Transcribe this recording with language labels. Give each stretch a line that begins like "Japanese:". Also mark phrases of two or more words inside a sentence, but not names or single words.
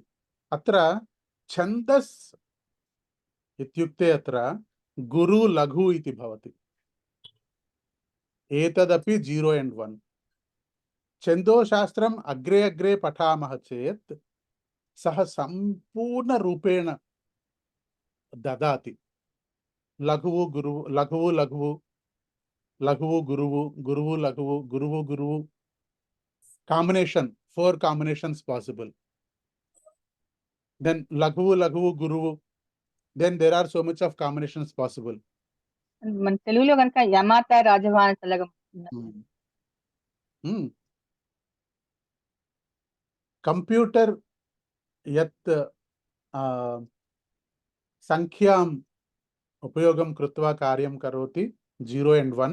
Sanskrit: अत्र छन्दस् इत्युक्ते अत्र गुरु लघु इति भवति। एतदपि 0 and 1। छन्दोशास्त्रम् अग्रे अग्रे पठामः चेत् सः सम्पूर्णरूपेण ददाति।
Telugu: లఘువు గురువు, లఘువు లఘువు, లఘువు గురువు, గురువు లఘువు, గురువు గురువు.
English: Combination, 4 combinations possible. Then
Sanskrit: लघु लघु गुरु.
English: Then there are so much of combinations possible.
Telugu: మన తెలుగులో కనుక యమాత రాజవాహన తలగం
Sanskrit: Computer यत् संख्याम् उपयोगं कृत्वा कार्यं करोति 0 and 1.